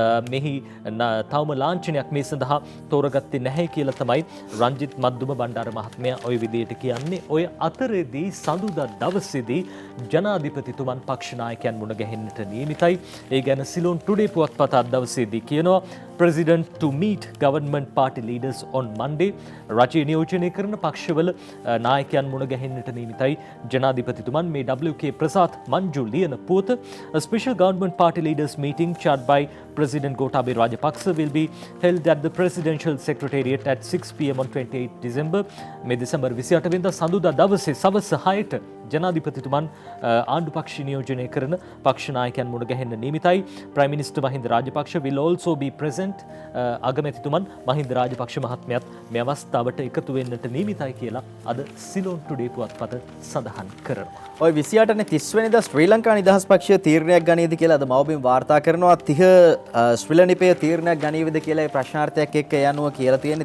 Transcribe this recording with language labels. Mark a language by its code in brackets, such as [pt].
[si] මෙහි තවම ලාංඡනයක් මේ සඳහා තෝරගත්තේ නැහැ කියලා තමයි රංජිත් මන්දුම බණ්ඩාර මහත්මයා ওই විදියට කියන්නේ. ඔය අතරේදී සඳුදා දවසේදී ජනාධිපතිතුමන් පක්ෂ නායකයන් මුණ ගැහෙන්නට නියමිතයි. ඒ ගැන සිලෝන් ටුඩේ පුවත්පත අද දවසේදී කියනවා. [en] President to meet government party leaders on Monday. [si] රජයේ නියෝජනය කරන පක්ෂවල නායකයන් මුණ ගැහෙන්නට නියමිතයි ජනාධිපතිතුමන්. මේ WK ප්‍රසාද් මංජු ලියන පුවත [en] a special government party leaders meeting chaired by President Gotabaya Rajapaksa will be held at the Presidential Secretariat at 6 pm on 28 December. [si] මේ දෙසැම්බර් 28 වෙනිදා සඳුදා දවසේ සවස් 6ට ජනාධිපතිතුමන් ආණ්ඩු පක්ෂ නියෝජනය කරන පක්ෂ නායකයන් මුණ ගැහෙන්න නියමිතයි. [en] Prime Minister Mahinda Rajapaksa will also be present. [si] අගමැතිතුමන් Mahinda Rajapaksa මහත්මයාත් මේ අවස්ථාවට එකතු වෙන්නට නියමිතයි කියලා අද සිලෝන් ටුඩේ පුවත්පත සඳහන් කරනවා. ඔය 28 නේ 30 වෙනිදා ශ්‍රී ලංකා නිදහස් පක්ෂය තීරණයක් ගනීද කියලා අද මවබිම් වාර්තා කරනවා. 30 ශ්‍රී ලංකාවේ තීරණයක් ගනීවිද කියලා ප්‍රශ්නාර්ථයක් එක්ක යනවා කියලා තියෙන.